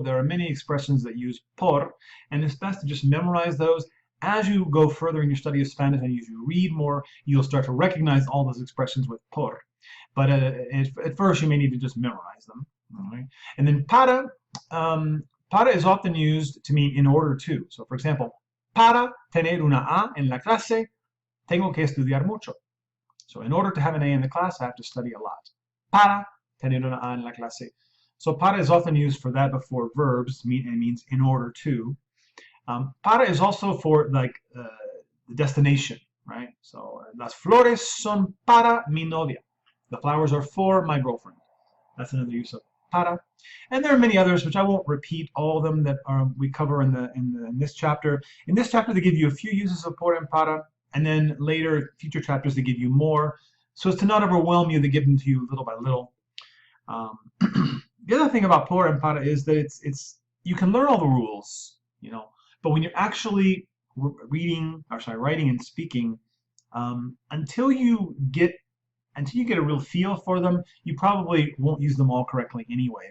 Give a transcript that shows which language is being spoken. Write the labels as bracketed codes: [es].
[en] There are many expressions that use por, and it's best to just memorize those. As you go further in your study of Spanish and as you read more, you'll start to recognize all those expressions with por. But at first, you may need to just memorize them. Right? And then para is often used to mean in order to. So, for example, [es] para tener una A en la clase, tengo que estudiar mucho. [en] So in order to have an A in the class, I have to study a lot. [es] Para tener una A en la clase. [en] So para is often used for that before verbs. It means in order to. Para is also for like the destination, right? [es] So las flores son para mi novia. [en] The flowers are for my girlfriend. That's another use of para. And there are many others which I won't repeat all of them that we cover in this chapter. In this chapter, they give you a few uses of por and para, and then later, future chapters, they give you more. So as to not overwhelm you, they give them to you little by little. The other thing about por and para is that it's you can learn all the rules, you know, but when you're actually writing and speaking, until you get a real feel for them, you probably won't use them all correctly anyway.